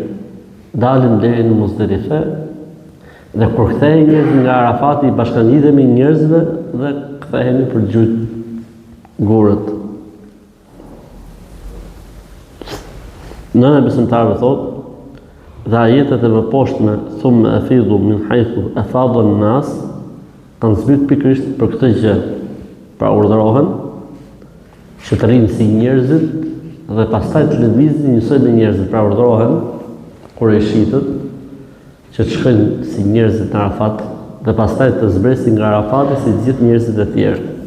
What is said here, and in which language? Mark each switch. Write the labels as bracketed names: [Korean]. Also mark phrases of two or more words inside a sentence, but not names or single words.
[Albanian] Dalim deri në Muzdelife dhe kur kthehej njerëzit nga Arafati, bashkangjidhemi njerëzve dhe kthehemi për gjujt gurët. Nëna e besimtarëve thotë, dhe ajetet e mëposhtme [Arabic] ثم أفيضوا من حيث أفاض الناس [Albanian] kanë zbrit pikërisht për këtë gjë. Pra urdhërohen që të rinë si njerëzit dhe pastaj të lëvizin njësoj me njerëzit. Pra urdhërohen kurejshitët që të shkojnë si njerëzit në Arafat dhe pastaj të zbresin nga Arafati si gjithë njerëzit e tjerë.